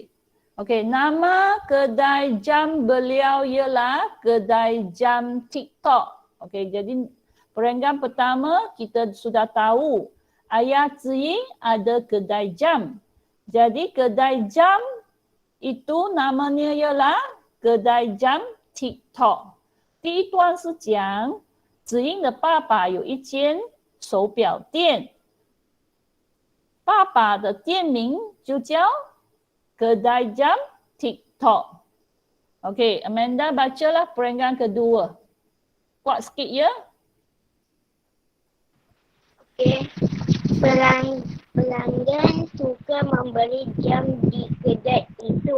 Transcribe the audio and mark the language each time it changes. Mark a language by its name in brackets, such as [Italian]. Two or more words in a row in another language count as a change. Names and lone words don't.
[Malay] Okey, nama kedai jam beliau ialah kedai jam TikTok. Okey, jadi perenggan pertama kita sudah tahu Ayah Ziying ada kedai jam. Jadi kedai jam itu namanya ialah kedai jam TikTok。 [Chinese] 第一段是讲子英的爸爸有一间手表店，爸爸的店名就叫 [Malay] kedai jam TikTok。 Okey, Amanda bacalah perenggan kedua. Kuat sikit ya. Okey. Pelanggan suka membeli jam di kedai itu.